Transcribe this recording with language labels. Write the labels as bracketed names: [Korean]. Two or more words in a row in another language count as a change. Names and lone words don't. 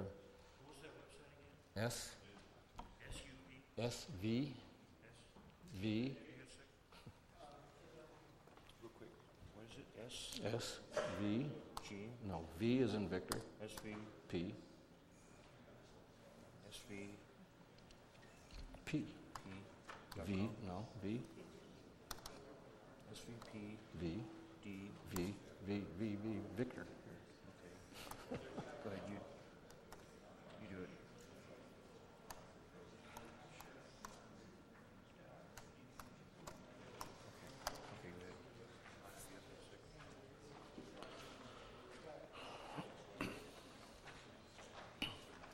[English] What was that website again? SV. V. Real quick. What is it? SV. G. No, V is in Victor. SV. P. SV. P. P. V. No, V. SVP. V. D. V. V. V. V. Victor. Okay. Go ahead. You do it. Okay, go ahead.